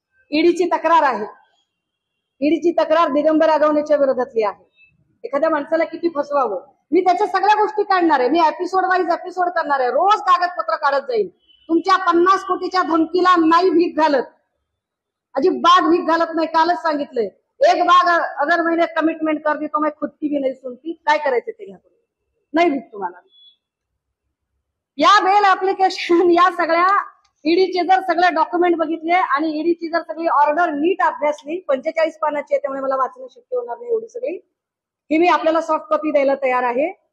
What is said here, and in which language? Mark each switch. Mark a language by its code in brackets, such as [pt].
[mr] ईडीची तक्रार आहे, ईडीची तक्रार दिगंबर आगवणेच्या विरोधातली आहे. एखाद्या माणसाला किती फसवावं मी त्याच्या सगळ्या गोष्टी काढणार आहे. मी एपिसोड वाईज एपिसोड करणार आहे, रोज कागदपत्र काढत जाईल. तुमच्या 50 कोटीच्या धमकीला नाही भीक घालत, अजिबात भीक घालत नाही. कालच सांगितलंय, [hi] एक बाग अगर मैंने कमिटमेंट कर दी तो मैं खुद की भी नहीं सुनती. [mr] काय करायचं ते घ्या, नाही भीक तुम्हाला. या बेल ऍप्लिकेशन या सगळ्या ईडीचे जर सगळे डॉक्युमेंट बघितले आणि ईडीची जर सगळी ऑर्डर नीट अभ्यासली, 45 पानाची आहे त्यामुळे मला वाचणं शक्य होणार नाही एवढी सगळी, ही मी आपल्याला सॉफ्ट कॉपी द्यायला तयार आहे.